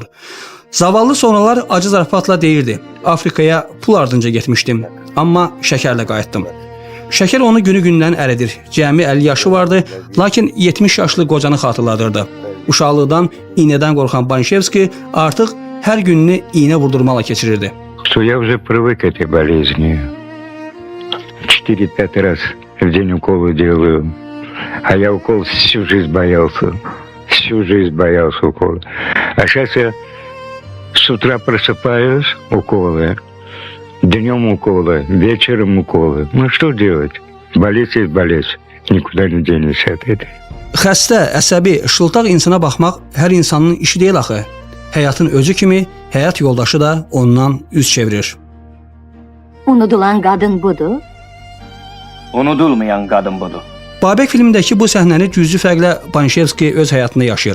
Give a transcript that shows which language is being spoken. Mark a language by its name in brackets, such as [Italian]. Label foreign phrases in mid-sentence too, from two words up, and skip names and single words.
[Azerbaijani] Zavallı sonralar acı zarafatla deyirdi: Afrikaya pul ardınca getmişdim, amma şəkərlə qayıtdım. Şəkər onu günü-gündən əridir. Cəmi 50 yaşı vardı, lakin 70 yaşlı qocanı xatırladırdı. Uşaqlıqdan iynədən qorxan Banişevski artıq hər gününü iynə vurdurmaqla keçirirdi. [Russian] Что я уже привык к этой болезни. 4-5 раз в день уколы делаю. А я укол всю жизнь боялся. Всю жизнь боялся укола. А сейчас я с утра просыпаюсь, уколы. Днем уколы, вечером уколы. Ну что делать? Болеть есть болеть. Никуда не денешься от этой. [Azerbaijani] Xəstə, əsəbi, şıltaq insana baxmaq hər insanın işi deyil axı. Həyatın özü kimi həyat yoldaşı da ondan üz çevirir. [Turkish] Unutulan kadın budur. [Azerbaijani] Unudulmayan qadın budur. Babək filmindəki bu səhnəni cüzi fərqlə Banişevski öz həyatında yaşayır.